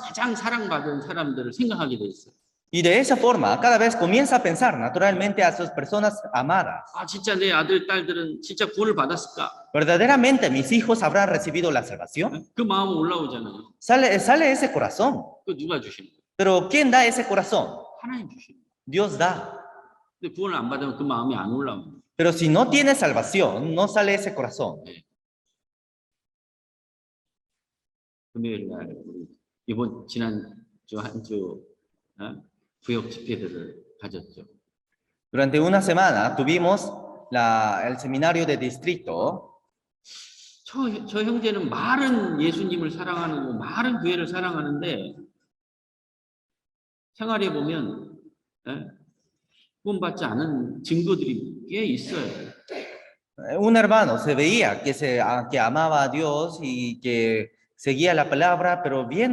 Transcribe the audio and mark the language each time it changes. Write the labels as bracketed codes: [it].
[ko] 가장 사랑받은 사람들을 생각하게 돼 있어요. [es] Y de esa forma, cada vez comienza a pensar naturalmente a sus personas amadas. [ko] 진짜 내 아들, 딸들은 진짜 구원을 받았을까? [es] ¿Verdaderamente mis hijos habrán recibido la salvación? [ko] 그 마음은 올라오잖아요. [es] Sale ese corazón. [ko] 그 누가 주시는 거예요? [es] Pero ¿quién da ese corazón? [ko] 하나님 주시는 거예요. [es] Dios da. [ko] 근데 구원을 안 받으면 그 마음이 안 올라옵니다. [es] Pero si no tiene salvación, no sale ese corazón. [ko] 금요일 날 우리 이번 지난주 한 주 부역 집회들을 가졌죠. [es] Durante una semana tuvimos el seminario de distrito. [ko] 저 형제는 많은 예수님을 사랑하고 많은 교회를 사랑하는데 생활해 보면 구원받지 않은 증거들이 꽤 있어요. [es] Un hermano se veía que amaba a Dios y que seguía la palabra, pero